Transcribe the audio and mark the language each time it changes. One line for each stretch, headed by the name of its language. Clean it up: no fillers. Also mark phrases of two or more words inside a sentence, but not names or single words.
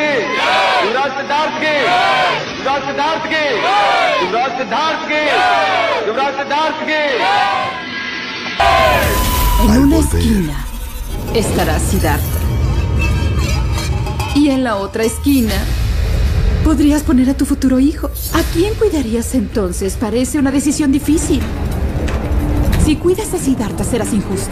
Hindi: युवराज सिद्धार्थ की, युवराज सिद्धार्थ की, युवराज सिद्धार्थ की, युवराज सिद्धार्थ की।
Spanish: En una esquina estará Siddhartha. Y en la otra esquina podrías poner a tu futuro hijo. ¿A quién cuidarías entonces? Parece una decisión difícil. Si cuidas a Siddhartha serás injusta.